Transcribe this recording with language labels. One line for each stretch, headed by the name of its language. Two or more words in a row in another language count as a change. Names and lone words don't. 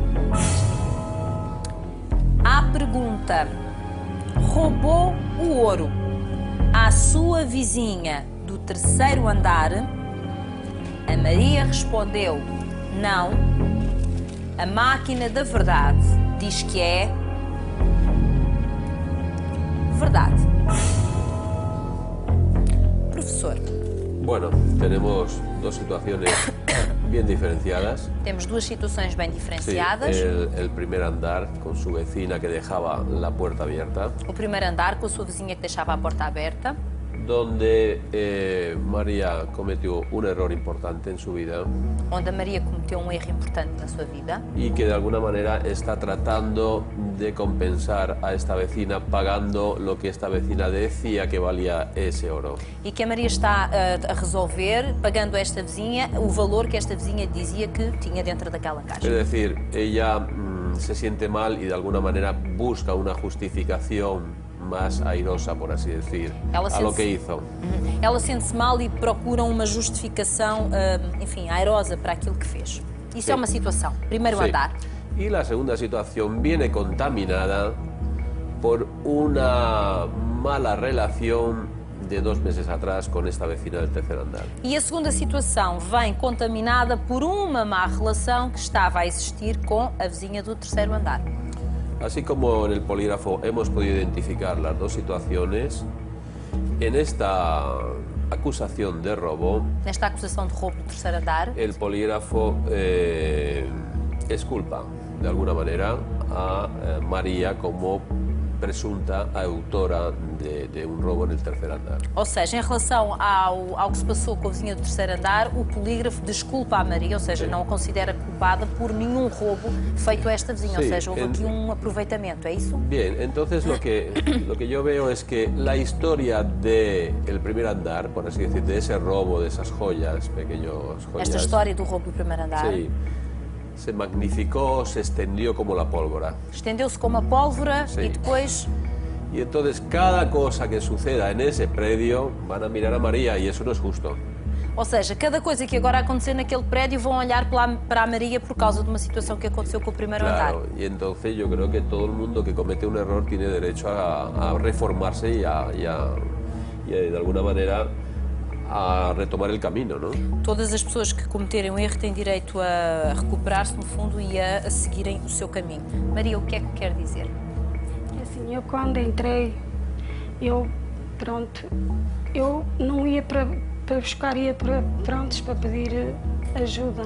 Portuguese: À pergunta: roubou o ouro à sua vizinha do terceiro andar? A Maria respondeu não. A máquina da verdade diz que é verdade.
Spanish: Profesor. Bueno, tenemos dos situaciones bien diferenciadas.
Portuguese: Temos duas situações bem
Spanish: Sí,
Portuguese: diferenciadas.
Spanish: el primer andar con su vecina que dejaba la puerta abierta,
Portuguese: O primeiro andar com a sua vizinha que deixava a porta aberta,
Spanish: donde María cometió un error importante en su vida
Portuguese: onde a Maria cometeu um erro importante na sua vida
Spanish: y que de alguna manera está tratando de compensar a esta vecina pagando lo que esta vecina decía que valía ese oro.
Portuguese: e que a Maria está a resolver pagando a esta vizinha o valor que esta vizinha dizia que tinha dentro daquela caixa.
Spanish: Es decir, ella se siente mal y de alguna manera busca una justificación más airosa, por así decir,
Portuguese: Ela
Spanish: a lo
Portuguese: sente-se-
Spanish: que hizo.
Portuguese: Ela sente-se mal e procura uma justificação, enfim, airosa para aquilo que fez. Isso é Sim. uma situação. Primeiro
Spanish: Sí.
Portuguese: andar.
Spanish: Y la segunda situación viene contaminada por una mala relación de 2 meses atrás con esta vecina del tercer andar.
Portuguese: E a segunda situação vem contaminada por uma má relação que estava a existir com a vizinha do terceiro andar.
Spanish: Así como en el polígrafo hemos podido identificar las dos situaciones, en esta acusación de robo,
Portuguese: Nesta acusação de roubo do terceiro andar,
Spanish: el polígrafo exculpa de alguna manera a María como presunta autora de un robo en el tercer andar.
Portuguese: ou seja, em relação ao que se passou com a vizinha do terceiro andar, o polígrafo desculpa a Maria, ou seja, Sim. não a considera culpada por nenhum roubo feito a esta vizinha, ou Sim, seja, houve aqui um aproveitamento, é isso?
Spanish: Bien, entonces lo que yo veo es que la historia del primer andar, por así decir, de ese robo, de esas joyas, pequeños joyas,
Portuguese: Esta história do roubo do primeiro andar
Spanish: sí, se magnificó, se extendió como la pólvora.
Portuguese: estendeu-se como a pólvora Sim. e depois
Spanish: Y entonces cada cosa que suceda en ese predio van a mirar a María y eso no es justo.
Portuguese: ou seja, cada coisa que agora acontecer naquele prédio vão olhar para a Maria por causa de uma situação que aconteceu com o primeiro andar.
Spanish: Claro, y entonces yo creo que todo el mundo que comete un error tiene derecho a reformarse y de alguna manera a retomar el camino, ¿no?
Portuguese: Todas as pessoas que cometerem um erro têm direito a recuperar-se, no fundo, e a seguirem o seu caminho. Maria, o que é que quer dizer? Assim, eu quando entrei, eu não ia para buscar, ia para pedir ajuda.